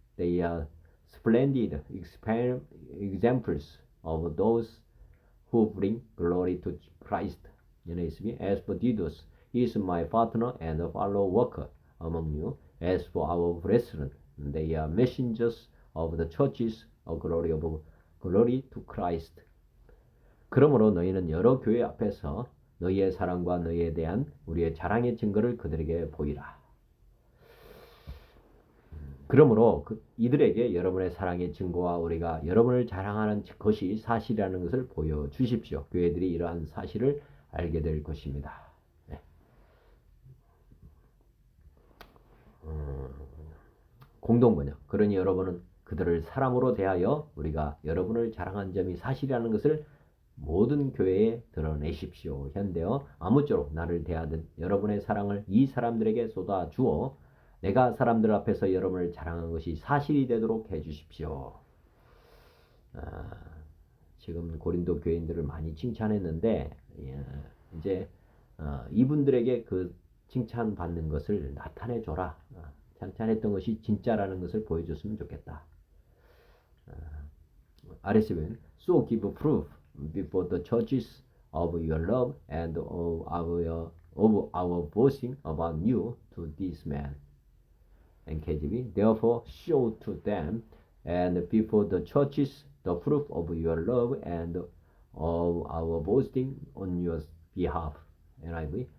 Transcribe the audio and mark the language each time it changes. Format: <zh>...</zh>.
<en>They are splendid examples of those who bring glory to Christ. NASB. As for Didos, he is my partner and fellow worker among you. As for our brethren, they are messengers of the churches of glory to Christ.</en> <ko>그러므로 너희는 여러 교회 앞에서 너희의 사랑과 너희에 대한 우리의 자랑의 증거를 그들에게 보이라. 그러므로 이들에게 여러분의 사랑의 증거와 우리가 여러분을 자랑하는 것이 사실이라는 것을 보여주십시오. 교회들이 이러한 사실을 알게 될 것입니다. 네. 공동번역. 그러니 여러분은 그들을 사랑으로 대하여 우리가 여러분을 자랑한 점이 사실이라는 것을 모든 교회에 드러내십시오. 현대어 아무쪼록 나를 대하듯 여러분의 사랑을 이 사람들에게 쏟아주어 내가 사람들 앞에서 여러분을 자랑한 것이 사실이 되도록 해주십시오. 지금 고린도 교인들을 많이 칭찬했는데 이제 이분들에게 그 칭찬받는 것을 나타내줘라. 칭찬했던 것이 진짜라는 것을 보여줬으면 좋겠다.</ko> <en>RSV는 So give proof before the churches of your love and of our boasting about you to this man. NKJV. Therefore show to them and before the churches the proof of your love and of our boasting on your behalf. NIV.</en>